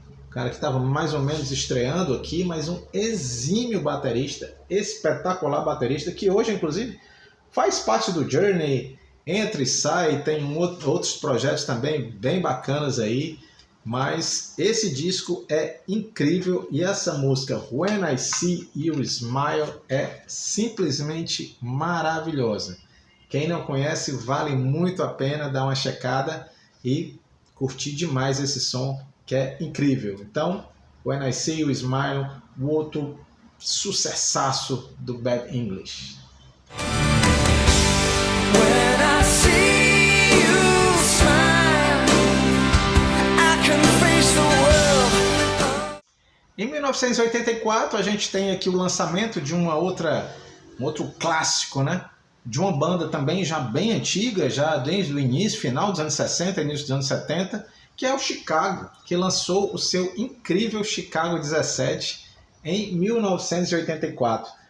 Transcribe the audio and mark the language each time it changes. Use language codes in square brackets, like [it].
[pt] O cara que estava mais ou menos estreando aqui, mas um exímio baterista, espetacular baterista, que hoje, inclusive, faz parte do Journey, entra e sai, tem outros projetos também bem bacanas aí, mas esse disco é incrível e essa música When I See You Smile é simplesmente maravilhosa. Quem não conhece, vale muito a pena dar uma checada e curtir demais esse som, que é incrível. Então, When I See You Smile, o outro sucessaço do Bad English. [en] When I see you smile, I can face the world. [pt] Em 1984, a gente tem aqui o lançamento de um outro clássico, né? De uma banda também já bem antiga, já desde o início, final dos anos 60, início dos anos 70, que é o Chicago, que lançou o seu incrível Chicago 17 em 1984.